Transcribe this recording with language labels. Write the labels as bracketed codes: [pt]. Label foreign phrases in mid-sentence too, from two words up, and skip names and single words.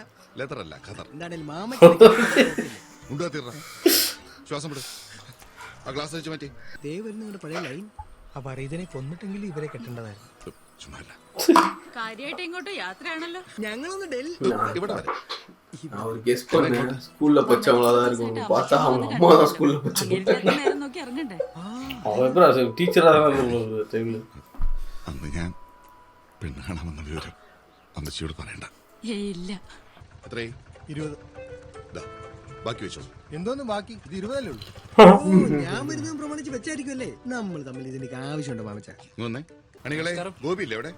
[ml] ലെതറല്ല, ഖദർ. എന്താണേലും മാമച്ചൻ ശ്വാസം വിട്. ആ ഗ്ലാസ് വെച്ച് മാറ്റി. ദേ വരുന്ന നിങ്ങളുടെ പഴയ ലൈൻ. അപ്പൊ ഇതിനെ കൊന്നിട്ടെങ്കിൽ ഇവരെ കെട്ടേണ്ടതായിരുന്നു. ചുമ്മാല്ല. കാര്യമായിട്ട് ഇങ്ങോട്ട് യാത്രയാണല്ലോ. ഞങ്ങളൊന്ന് ഡൽഹി ഇവിടെ വരെ. [ta] அவர் கெஸ் பண்ண ஸ்கூல்ல பச்சவங்களா தான் இருக்கும். பார்த்தா அவங்க அம்மா தான் ஸ்கூல்ல பச்சவங்க. [ml] നേരം നോക്കി ഇറങ്ങണ്ടേ? [ta] அவன் எப்படி டீச்சரா தான் இருந்த டைம்ல. [ml] അന്ന് ഞാൻ പെണ്ണ് കാണാമെന്ന വിവരം അമ്മച്ചിയോട് പറയണ്ട. ഇല്ല. എത്രയായി? 20. ബാക്കി വെച്ചോ. എന്തോന്നും ബാക്കി? ഇത് 20 അല്ലേ ഉള്ളൂ. ഞാൻ വരുന്നതും പ്രമാണിച്ച് വെച്ചായിരിക്കുമല്ലേ. നമ്മൾ തമ്മിൽ ഇതിന്റെ ആവശ്യമുണ്ടോ മാമച്ച? വന്നേ. അണികളെ, ഗോപി ഇല്ലേ അവിടെ?